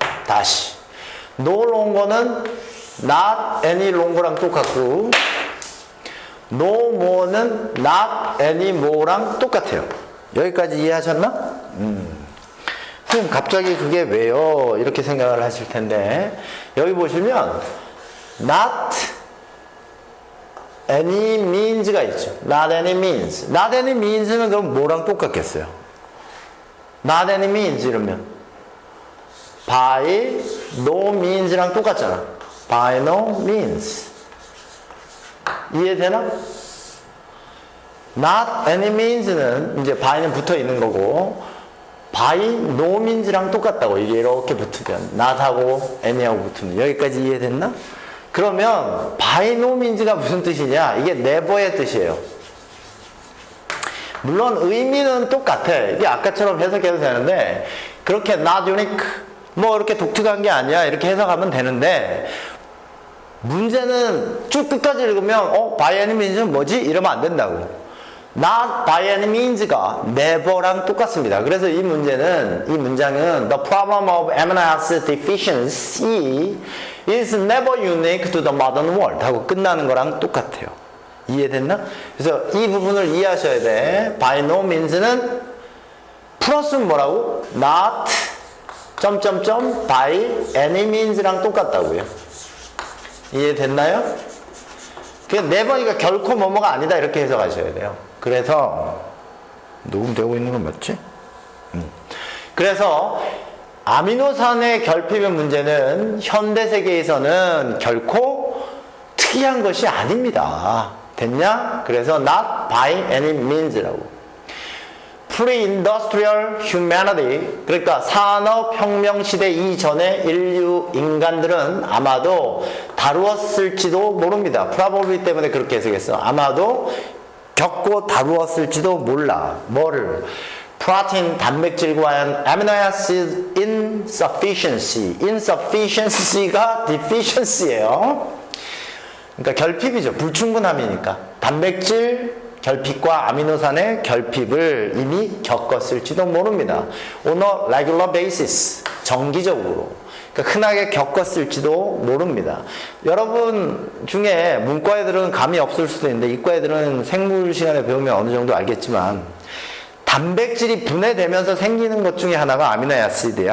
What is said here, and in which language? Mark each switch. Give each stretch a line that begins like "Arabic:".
English: 다시 no longer는 not any longer랑 똑같고 no more는 not any more랑
Korean: 똑같아요. 여기까지 이해하셨나? 선생님 갑자기 그게 왜요? 이렇게 생각을 하실 텐데 여기 보시면 not any means가 있죠.
English: not any means. not any means는
Korean: 그럼 뭐랑 똑같겠어요?
English: not any means 이러면 by no means랑 똑같잖아. by no means. 이해되나? not any means는 이제 by는 붙어 있는 거고 by no means랑 똑같다고.
Korean: 이게 이렇게 붙으면 not하고 any하고 붙으면. 여기까지 이해됐나? 그러면 by no means가 무슨 뜻이냐? 이게 never의 뜻이에요. 물론 의미는 똑같아. 이게 아까처럼 해석해도 되는데 그렇게 not unique 뭐 이렇게 독특한 게 아니야 이렇게 해석하면 되는데 문제는 쭉 끝까지 읽으면 by any means는 뭐지? 이러면 안 된다고.
English: not by any means가 never랑 똑같습니다.
Korean: 그래서 이 문장은
English: the problem of amino acid deficiency is never unique to the modern world
Korean: 하고 끝나는 거랑 똑같아요. 이해됐나? 그래서 이 부분을 이해하셔야 돼. by no means는 플러스는 뭐라고?
English: not by any means랑 똑같다고요.
Korean: 이해됐나요? 그냥 never니까 결코 뭐뭐가 아니다 이렇게 해석하셔야 돼요. 그래서 녹음되고 있는 건 맞지? 그래서 아미노산의 결핍의 문제는 현대 세계에서는 결코 특이한 것이 아닙니다. 됐냐?
English: 그래서 not by any means라고. Pre-industrial humanity,
Korean: 그러니까 산업혁명 시대 이전의 인간들은 아마도 다루었을지도 모릅니다. probably 때문에 그렇게 해석했어. 아마도 겪고 다루었을지도 몰라. 뭐를? 프로틴, 단백질과 amino acid insufficiency. insufficiency가 deficiency예요. 그러니까 결핍이죠. 불충분함이니까. 단백질 결핍과 아미노산의 결핍을 이미 겪었을지도 모릅니다.
English: On a regular basis.
Korean: 정기적으로. 그러니까 흔하게 겪었을지도 모릅니다. 여러분 중에 문과 애들은 감이 없을 수도 있는데 이과 애들은 생물 시간에 배우면 어느 정도 알겠지만 단백질이 분해되면서 생기는 것 중에 하나가 아미노아시드예요.